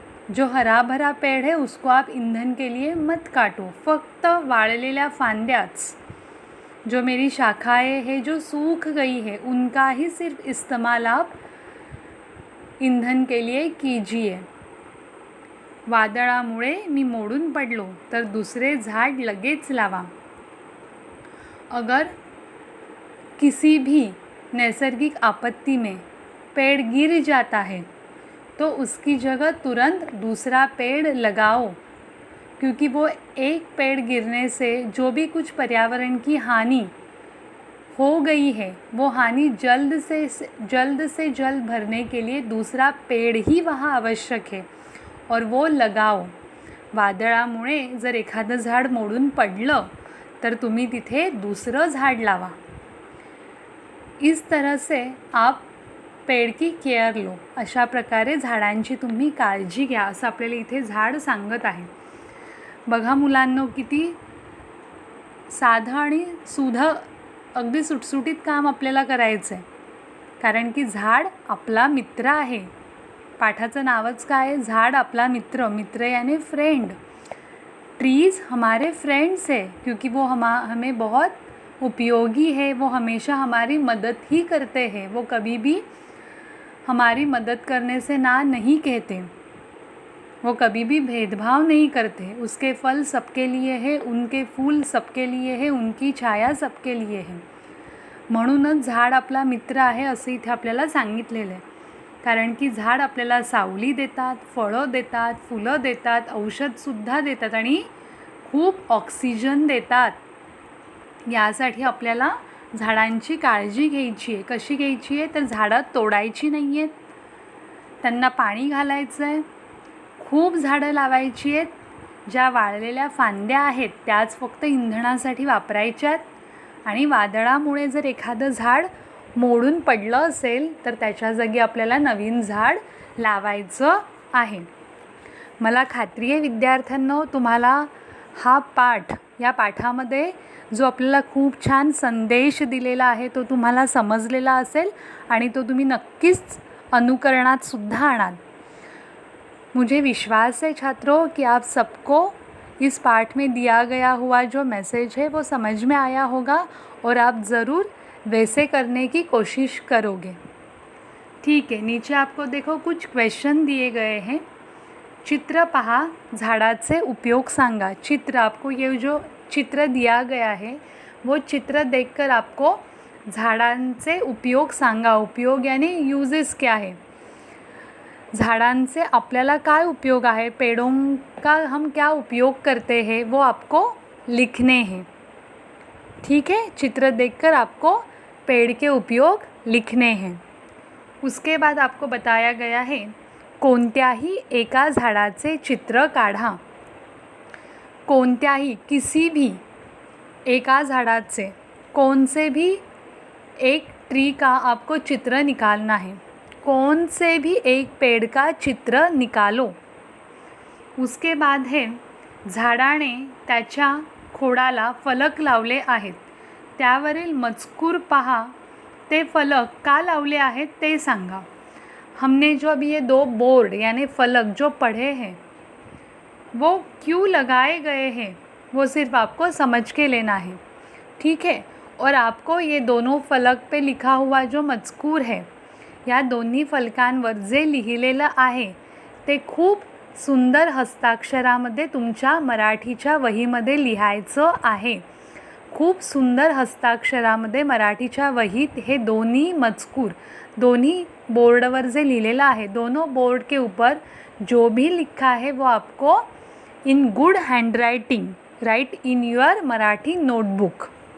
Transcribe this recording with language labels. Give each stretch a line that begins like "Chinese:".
Hindi: जो हरा भरा पेड़ है उसको आप ईंधन के लिए मत काटो.
Marathi: फक्त वाळलेल्या फांद्याच,
Hindi: जो मेरी शाखाएं हैं जो सूख गई है, उनका ही सिर्फ इस्तेमाल आप ईंधन के लिए कीजिए.
Marathi: वादळामुळे मी मोडून पडलो तर दुसरे झाड लगेच लावा.
Hindi: अगर किसी भी नैसर्गिक आपत्ति में पेड़ गिर जाता है तो उसकी जगह तुरंत दूसरा पेड़ लगाओ, क्योंकि वो एक पेड़ गिरने से जो भी कुछ पर्यावरण की हानि हो गई है वो हानि जल्द से जल्द भरने के लिए दूसरा पेड़ ही वहाँ आवश्यक है और वो लगाओ.
Marathi: वादळामुळे जर एखादं झाड मोडून पडलं तर तुम्ही तिथे दुसरं झाड लावा.
Hindi: इस तरह से आप पेड़ की केयर लो.
Marathi: अशा प्रकारे झाडांची तुम्ही काळजी घ्या असं आपल्याला इथे झाड सांगत आहे. बघा मुलांनो, किती साधं आणि सुधं अगदी सुटसुटीत काम आपल्याला करायचं आहे, कारण की झाड आपला मित्र आहे. पाठाचं नावच काय आहे? झाड आपला मित्र. मित्र
Hindi: यानी फ्रेंड. ट्रीज़ हमारे फ्रेंड्स है क्योंकि वो हमें बहुत उपयोगी है. वो हमेशा हमारी मदद ही करते हैं. वो कभी भी हमारी मदद करने से ना नहीं कहते. वो कभी भी भेदभाव नहीं करते, उसके फल सबके लिए है, उनके फूल सबके लिए है, उनकी छाया सबके लिए है.
Marathi: म्हणूनच झाड आपला मित्र आहे असं इथे आपल्याला सांगितलेलं आहे. कारण की झाड आपल्याला सावली देतात, फळं देतात, फुलं देतात, औषधसुद्धा देतात आणि खूप ऑक्सिजन देतात. यासाठी आपल्याला झाडांची काळजी घ्यायची आहे. कशी घ्यायची आहे तर झाडं तोडायची नाही आहेत, त्यांना पाणी घालायचं आहे, खूप झाडं लावायची आहेत. ज्या वाळलेल्या फांद्या आहेत त्याच फक्त इंधनासाठी वापरायच्यात. आणि वादळामुळे जर एखादं झाड मोडून पडलं असेल तर त्याच्या जागी आपल्याला नवीन झाड लावायचं आहे. मला खात्री आहे विद्यार्थ्यांनो, तुम्हाला हा पाठ, या पाठामध्ये जो आपल्याला खूप छान संदेश दिलेला आहे तो तुम्हाला समजलेला असेल आणि तो तुम्ही नक्कीच अनुकरणात सुद्धा आणाल.
Hindi: मुझे विश्वास है छात्रों कि आप सबको इस पाठ में दिया गया हुआ जो मैसेज है वो समझ में आया होगा और आप ज़रूर वैसे करने की कोशिश करोगे. ठीक है, नीचे आपको देखो कुछ क्वेश्चन दिए गए हैं.
Marathi: चित्र पहा, झाडाचे उपयोग सांगा.
Hindi: चित्र, आपको ये जो चित्र दिया गया है वो चित्र देखकर आपको
Marathi: झाडांचे उपयोग सांगा.
Hindi: उपयोग यानी यूजेस क्या है,
Marathi: झाडांचे आपल्याला काय उपयोग आहे,
Hindi: पेड़ों का हम क्या उपयोग करते हैं वो आपको लिखने हैं. ठीक है, चित्र देखकर आपको पेड़ के उपयोग लिखने हैं. उसके बाद आपको बताया गया है
Marathi: कोणत्याही एका झाडाचे चित्र काढा. कोणत्याही,
Hindi: किसी भी
Marathi: एका झाडाचे,
Hindi: कौन से भी एक ट्री का आपको चित्र निकालना है. कौन से भी एक पेड़ का चित्र निकालो. उसके बाद है
Marathi: झाडाने त्याच्या खोडाला फलक लावले आहेत, त्यावरील मजकूर पहा. ते फलक का लावले आहेत ते सांगा.
Hindi: हमने जो अभी ये 2 बोर्ड यानी फलक जो पढ़े हैं वो क्यों लगाए गए हैं वो सिर्फ आपको समझ के लेना है. ठीक है, और आपको ये दोनों फलक पे लिखा हुआ जो मजकूर है,
Marathi: या दोन्ही फलकांवर जे लिहिलेलं आहे ते खूप सुंदर हस्ताक्षरामध्ये तुमच्या मराठीच्या वहीमध्ये लिहायचं आहे. खूप सुंदर हस्ताक्षरामध्ये मराठीच्या वहीत हे दोन्ही मजकूर, दोन्ही बोर्डवर जे लिहिलेलं आहे,
Hindi: दोनों बोर्ड के ऊपर जो भी लिखा है वो आपको
English: In good handwriting write in your Marathi notebook.